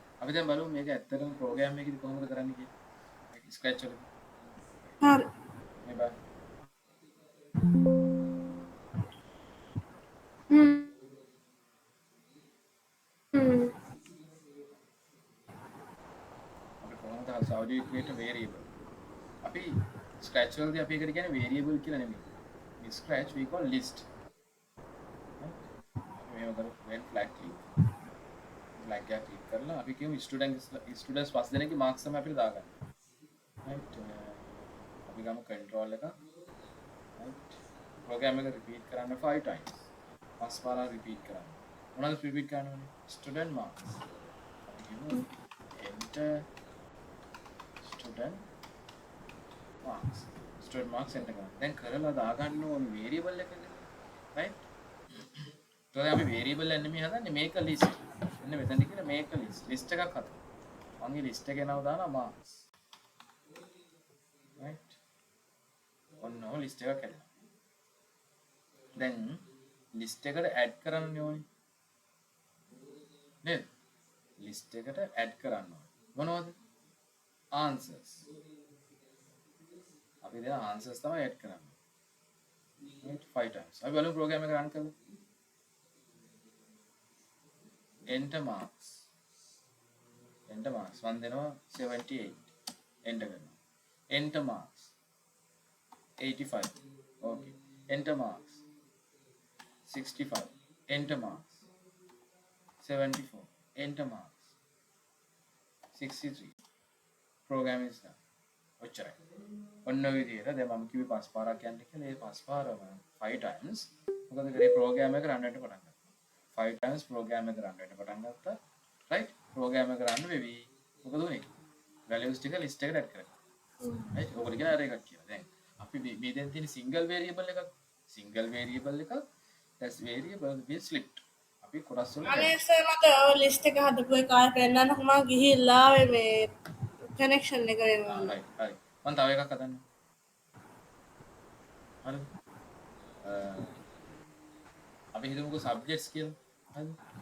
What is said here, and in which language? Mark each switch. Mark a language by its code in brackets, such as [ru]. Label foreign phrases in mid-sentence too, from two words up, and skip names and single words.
[si] අපි දැන් බලමු මේක ඇත්තටම ප්‍රෝග්‍රෑම් එකේදී කොහොමද කරන්නේ කියලා. ස්ක්‍රැච් වලදී. හරි. මේ බලන්න. හ්ම්. හ්ම්. අපි කොහොමද [en] how do you create a variable? [si] අපි scratch වලදී අපි ඒකට කියන්නේ variable කියලා නෙමෙයි. In scratch we call list. අපි මේව කරමු [en] when flag click. [si] flag එක click කරලා අපි කියමු students පස් දෙනෙක්ගේ marks තමයි අපිට දාගන්න. right අපි ගමු control එක. [en] right program [si] එක repeat කරන්න 5 times. පස් පාරක් repeat කරන්න. මොනවද repeat කරන්න ඕනේ? [en] student marks. [si] අපි කියමු [en] enter student marks enter කරන්න. [si] දැන් කරලා දාගන්න ඕනේ variable එකක. right? ඊට අපි variable එක නෙමෙයි හදන්නේ [en] make a list. [si] එන්න මෙතනදී කියන [en] make a list. [si] list එකක් හදන්න. මගේ list එකේ නම දානවා marks. right? ඔන්න list එකක් හැදෙනවා. දැන් list එකට add කරන්න ඕනේ. නේද? list එකට add කරන්න ඕනේ. මොනවද? answers. අපි දැන් answers තමයි add කරන්නේ. right 5 times. අපි බලමු program එක run කරලා. [en] enter marks. [si] මම දෙනවා 78. enter කරනවා. [en] enter marks 85. okay. enter marks 65. enter marks 74. enter marks 63. program is done. [si] ඔච්චරයි. ඔන්න ඔය විදිහට දැන් මම කිව්වේ පස් පාරක් යන්න කියලා. ඒ පස් පාරම 5 times මොකද කරේ program එක run වෙන්න පටන් ගත්තා. 5 times program එක run වෙන්න පටන් ගත්තා. right? program එක run වෙවි. මොකද උනේ? values ටික list එකට add කරගත්තා. right? ඔකට කියන array එකක් කියලා. දැන් අපි මේ දැන් තියෙන single variable එකක්. [en] that's variable will slipped. [si] අපි කොටස් වල අනේ සර් මට ඔය ලිස්ට් එක හදපු එක ආයෙ පෙන්නන්නකො මම ගිහිල්ලා මේ කනෙක්ෂන් එක වෙනවා. right. හරි. මම තව එකක් හදන්න. හරිද? අපි හිතමුකෝ subjects කියලා. හරිද?